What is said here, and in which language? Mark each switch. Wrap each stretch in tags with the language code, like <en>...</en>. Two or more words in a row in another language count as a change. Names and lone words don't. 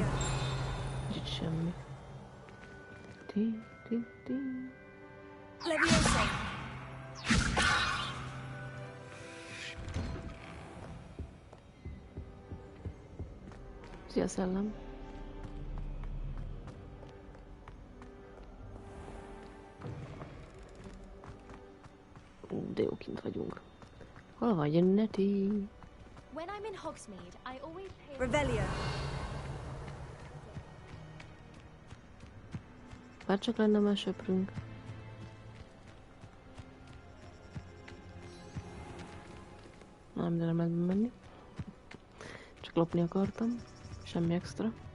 <hu>Nincs itt semmi. Szia, szellem. De jó, kint vagyunk. Hol vagy, Netty?</hu> <en>When I'm in Hogsmeade, I always pay...</en> <hu>Revelio! Bár csak lenne már söprünk. Nem, de nem lehet menni. Csak lopni akartam. Semmi extra.</hu>